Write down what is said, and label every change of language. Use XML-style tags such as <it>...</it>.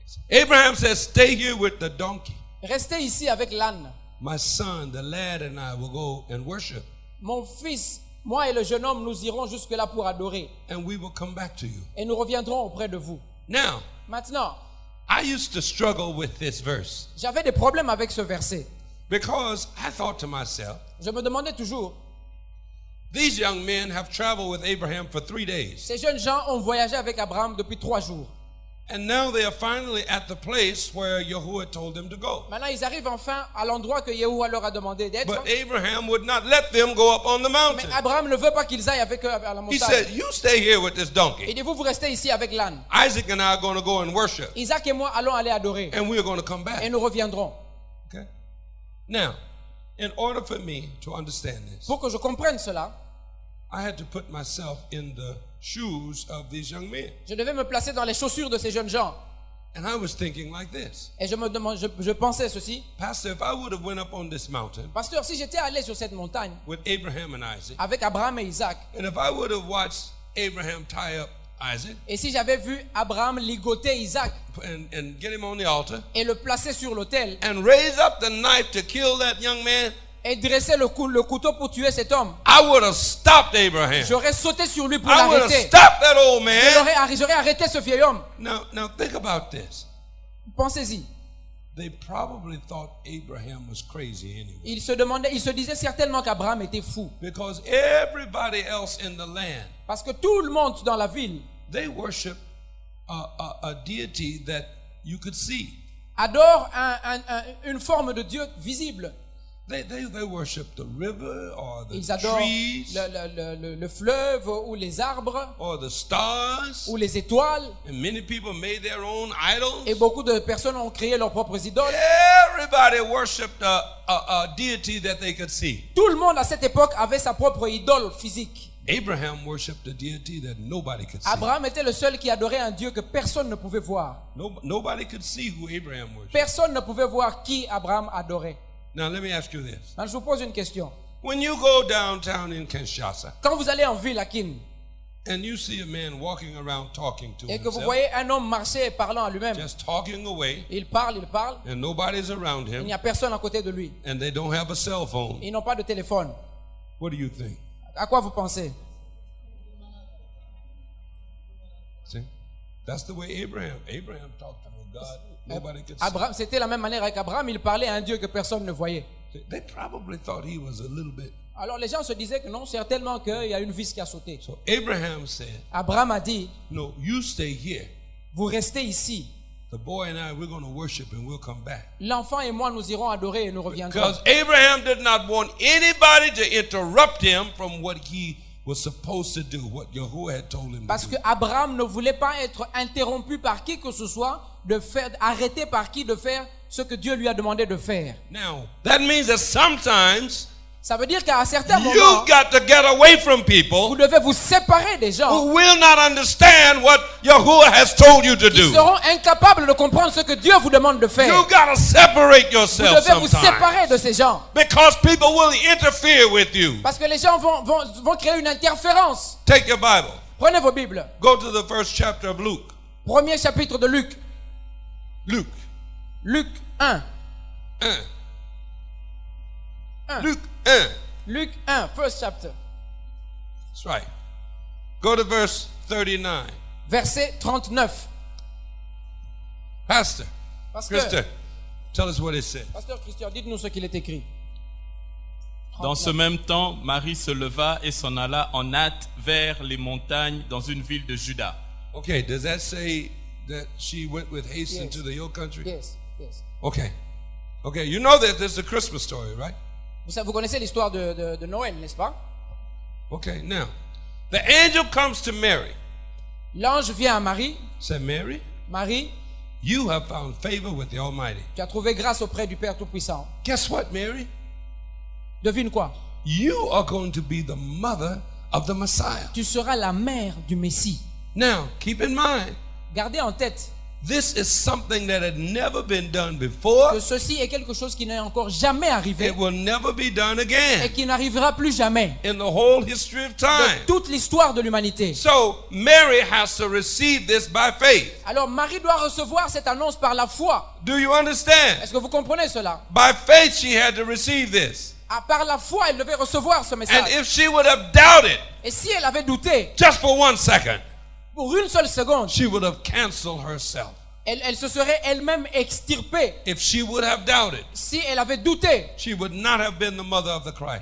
<en>Abraham says, stay here with the donkey.</en> <fr>restez ici avec l'âne.</fr> <en>My son, the lad, and I will go and worship,</en> <fr>Mon fils, moi et le jeune homme, nous irons jusque-là pour adorer.</fr> <en>and we will come back to you.</en> <fr>Et nous reviendrons auprès de vous.</fr> <en>Now,</en> <fr>Maintenant,</fr> <en>I used to struggle with this verse</en> <fr>j'avais des problèmes avec ce verset.</fr> <en>because I thought to myself,</en> <fr>Je me demandais toujours,</fr> <en>these young men have traveled with Abraham for 3 days,</en> <fr>ces jeunes gens ont voyagé avec Abraham depuis 3 jours.</fr> <en>and now they are finally at the place where Yahuwah told them to go.</en> <fr>Maintenant, ils arrivent enfin à l'endroit que Yahuwah leur a demandé d'être.</fr> <en>But Abraham would not let them go up on the</en> <fr>Mais</fr> <en>mountain.</en> <fr>Abraham ne veut pas qu'ils aillent avec eux à la</fr> <en>He</en> <fr>montagne.</fr> <en>said, you stay here with this</en> <fr>Il</fr> <en>donkey.</en> <fr>dit, vous restez ici avec l'âne.</fr> <en>Isaac and I are going to go and worship,</en> <fr>Isaac et moi allons aller adorer.</fr> <en>and we are going to come</en> <fr>Et</fr> <en>back.</en> <fr>nous reviendrons.</fr> <en>Okay? Now, in order for me to understand this,</en> <fr>Pour que je comprenne cela,</fr> <en>I had to put myself in the shoes of these young men.</en> <fr>je devais me placer dans les chaussures de ces jeunes gens.</fr> <en>And I was thinking like this.</en> <fr>Et je pensais ceci.</fr> <en>Pastor, if I would have went up on this mountain</en> <fr>Pasteur, si j'étais allé sur cette montagne</fr> <en>with Abraham and Isaac,</en> <fr>avec Abraham et Isaac,</fr> <en>and if I would have watched Abraham tie up Isaac</en> <fr>et si j'avais vu Abraham ligoter Isaac</fr> <en>and get him on the altar</en> <fr>et le placer sur l'autel</fr> <en>and raise up the knife to kill that young man,</en> <fr>et dresser le couteau pour tuer cet homme,</fr> <en>I would have stopped Abraham.</en> <fr>j'aurais sauté sur lui pour</fr> <en>I would have</en> <fr>l'arrêter.</fr> <en>stopped that old man.</en> <fr>J'aurais arrêté ce vieil homme.</fr> <en>Now think about this.</en> <fr>Pensez-y.</fr> <en>They probably thought Abraham was crazy anyway,</en> <fr>Il se disait certainement qu'Abraham était fou.</fr> <en>because everybody else in the land,</en> <fr>Parce que tout le monde dans la ville</fr> <en>they worship a deity that you could see.</en> <fr>adore une forme de Dieu visible.</fr> <en>They worship the river or the</en> <fr>Ils adorent</fr> <en>trees</en> <fr>le fleuve ou les arbres</fr> <en>or the stars.</en> <fr>ou les étoiles.</fr> <en>And many people made their own idols.</en> <fr>Et beaucoup de personnes ont créé leurs propres idoles.</fr> <en>Everybody worshipped a deity that they could see.</en> <fr>Tout le monde à cette époque avait sa propre idole physique.</fr> <en>Abraham worshipped a deity that nobody could see.</en> <fr>Abraham était le seul qui adorait un Dieu que personne ne pouvait voir.</fr> <en>Nobody could see who Abraham worshipped.</en> <fr>Personne ne pouvait voir qui Abraham adorait.</fr> <en>Now let me ask you this.</en> <fr>Alors, je vous pose une question.</fr> <en>When you go downtown in Kinshasa</en> <fr>Quand vous allez en ville à Kin</fr> <en>and you see a man walking around talking to</en> <fr>et que vous</fr> <en>himself,</en> <fr>voyez un homme marcher et parlant à lui-même,</fr> <en>just talking away,</en> <fr>il parle,</fr> <en>and nobody's around</en> <fr>il</fr> <en>him,</en> <fr>n'y a personne à côté de lui.</fr> <en>and they don't have a cell phone,</en> <fr>Ils n'ont pas de téléphone.</fr> <en>what do you think?</en> <fr>À quoi vous pensez?</fr> <en>See? That's the way Abraham talked to God. Nobody could see.</en> <fr>Abraham, c'était la même manière avec Abraham, il parlait à un Dieu que personne ne voyait.</fr> <en>They probably thought he was a little bit.</en> <fr>Alors les gens se disaient que non, certainement qu'il y a une vis qui a sauté.</fr> <en>So Abraham said,</en> <fr>Abraham a dit,</fr> <en>no, you stay here.</en> <fr>vous restez ici.</fr> <en>The boy and I, we're going to worship and we'll come back.</en> <fr>L'enfant et moi, nous irons adorer et nous reviendrons.</fr> <en>Because Abraham did not want anybody to interrupt him from what he was supposed to do, what Yahuwah had told him</en> <fr>Parce</fr> <en>to do.</en> <fr>Abraham ne voulait pas être interrompu par qui que ce soit, arrêté par qui de faire ce que Dieu lui a demandé de faire.</fr> <en>Now, that means that sometimes</en> <fr>Ça veut dire qu'à certains moments,</fr> <en>you've got to get away from</en> <fr>vous</fr> <en>people</en> <fr>devez vous séparer des gens</fr> <en>who will not understand what Yahuwah has told you to</en> <fr>qui</fr> <en>do.</en> <fr>seront incapables de comprendre ce que Dieu vous demande de faire.</fr> <en>You've got to separate</en> <fr>Vous</fr> <en>yourself</en> <fr>devez vous séparer</fr> <en>sometimes.</en> <fr>de ces gens.</fr> <en>Because people will interfere with you.</en> <fr>Parce que les gens vont créer une interférence.</fr> <en>Take your Bible.</en> <fr>Prenez vos Bibles.</fr> <en>Go to the first chapter of Luke.</en> <fr>Premier chapitre de Luc.</fr> <en>Luke.</en> <fr>Luc 1. 1. 1.</fr> <en>Luke 1.</en> <fr>Luc 1,</fr> <en>first chapter. That's right. Go to verse 39.</en> <fr>Verset 39.</fr> <en>Pastor</en> <fr>Pasteur,</fr> <en>Christian, tell us what it said.</en> <fr>Pasteur Christian, dites-nous ce qu'il est écrit. Dans ce même temps, Marie se leva et s'en alla en hâte vers les montagnes dans une ville de Juda.</fr> <en>Okay, does that say that she went with haste Yes. into the hill country? Yes, yes. Okay. Okay, you know that there's a Christmas story, right?</en> <fr>Vous connaissez l'histoire de Noël, n'est-ce pas?</fr> <en>Okay, now, the angel comes to Mary.</en> <fr>L'ange vient à Marie.</fr> <en>Said, Mary,</en> <fr>Marie,</fr> <en>you have found favor with the Almighty.</en> <fr>tu as trouvé grâce auprès du Père Tout-Puissant.</fr> <en>Guess what, Mary?</en> <fr>Devine quoi?</fr> <en>You are going to be the mother of the Messiah.</en> <fr>Tu seras la mère du Messie.</fr> <en>Now, keep in mind,</en> <fr>Gardez en tête</fr> <en>this is something that had never been done before.</en> <fr>que ceci est quelque chose qui n'est encore jamais arrivé</fr> <en>It will never be done</en> <fr>et</fr> <en>again</en> <fr>qui n'arrivera plus jamais</fr> <en>in the whole history of</en> <fr>de</fr> <en>time.</en> <fr>toute l'histoire de l'humanité.</fr> <en>So, Mary has to receive this by faith.</en> <fr>Alors Marie doit recevoir cette annonce par la foi.</fr> <en>Do you understand?</en> <fr>Est-ce que vous comprenez cela?</fr> <en>By faith, she had to receive this.</en> <fr>Par la foi, elle devait recevoir ce</fr> <en>And</en> <fr>message.</fr> <en>if she would have doubted</en> <fr>Et si elle avait douté,</fr> <en>just for 1 second,</en> <fr>pour une seule seconde,</fr> <en>she would have canceled herself.</en> <fr>elle se serait elle-même extirpée.</fr> <en>If she would have doubted,</en> <fr>Si elle avait douté,</fr> <en>she would not have been the mother of the Christ.</en>